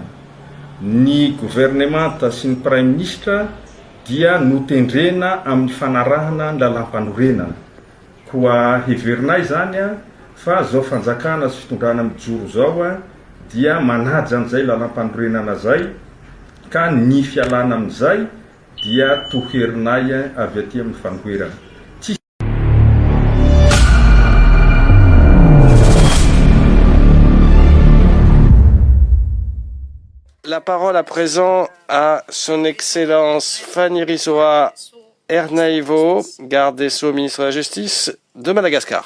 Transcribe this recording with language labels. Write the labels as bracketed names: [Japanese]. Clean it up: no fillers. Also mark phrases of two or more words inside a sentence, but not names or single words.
[Malagasy] Ny gouvernemanta sy ny [French] prime ministre [Malagasy] dia notendrena amin'ny fanarahana ny lalam-panorenana. Koa heverinay zany fa zao fanjakana sy fitondrana mijoro zao dia manaja an'izay lalam-panorenana zay, ka ny fialana amin'izay dia toherinay avy aty amin'ny fanoherana. [French] La parole à présent à son Excellence Fanny Rizzoa Hernaivo, garde des Sceaux, ministre de la Justice de Madagascar.